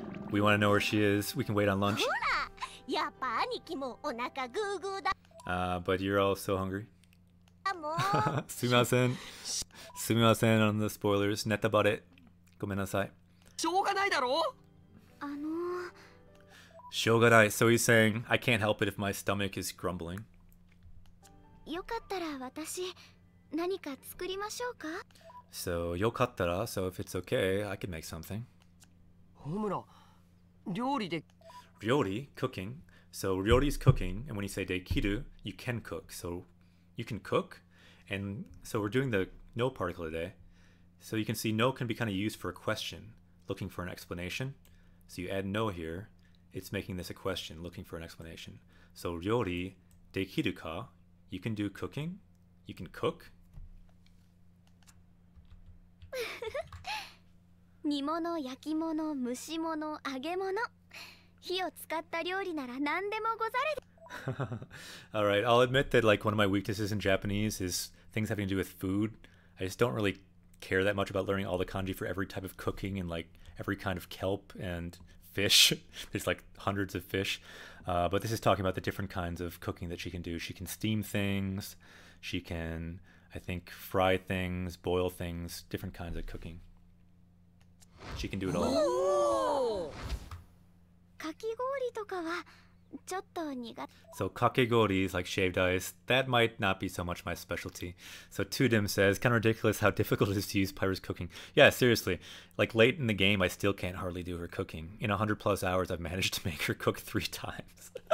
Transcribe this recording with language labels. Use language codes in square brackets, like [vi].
[en] We want to know where she is. We can wait on lunch. [ja] ほら、やっぱ兄貴もお腹グーグーだ。 [en] But you're all so hungry. Sumimasen. Sumimasen on the spoilers. Netabare. Gomenasai. [ja] しょうがないだろ。 Shogadai. [en] So he's saying, I can't help it if my stomach is grumbling. [ja] よかったら私何か作りましょうか？ So, yokattara. [en] So if it's okay, I can make something. [ja] ホムラ、料理で [en] Ryori, cooking. So Ryori's cooking, and when you say dekiru, you can cook. So you can cook, and so we're doing the no particle today. So you can see no can be kind of used for a question, looking for an explanation. So you add no here, it's making this a question, looking for an explanation. So [ja] ryori dekiru ka, [en] you can do cooking, you can cook. [ja] 煮物、焼き物、蒸し物、揚げ物。火を使った料理なら何でもござれ。 [en] Alright, I'll admit that like one of my weaknesses in Japanese is things having to do with food. I just don't really care that much about learning all the kanji for every type of cooking and like every kind of kelp and fish. There's like hundreds of fish. But this is talking about the different kinds of cooking that she can do. She can steam things. She can, I think, fry things, boil things, different kinds of cooking. She can do it all. [ja] かき氷とかはちょっと苦手。 [en] So kakegori is like shaved ice. That might not be so much my specialty. So Tudim says, kind of ridiculous how difficult it is to use Pyra's cooking. Yeah, seriously. Like late in the game, I still can't hardly do her cooking. In 100+ hours, I've managed to make her cook 3 times.